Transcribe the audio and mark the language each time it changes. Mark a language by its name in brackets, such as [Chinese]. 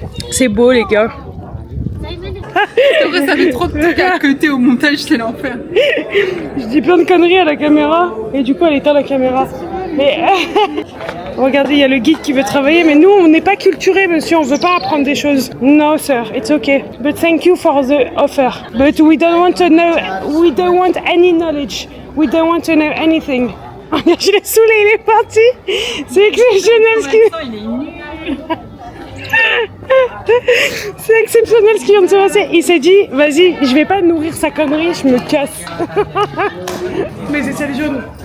[French] C'est beau, les gars. C'est vrai, ça fait trop de trucs à côté au montage, c'est l'enfer. Je dis plein de conneries à la caméra et du coup elle éteint la caméra. Mais regardez, il y a le guide qui veut travailler, mais nous on n'est pas culturés, monsieur, on veut pas apprendre des choses. [English] No sir, it's okay. But thank you for the offer. But we don't want to know, we don't want any knowledge. We don't want to know anything. [French] Je l'ai saoulé, il est parti. C'est exceptionnel ce qui... Il est nul. C'est exceptionnel ce qui vient de se passer. Il s'est dit, vas-y, je vais pas nourrir sa connerie, je me casse. Mes aisselles jaunes.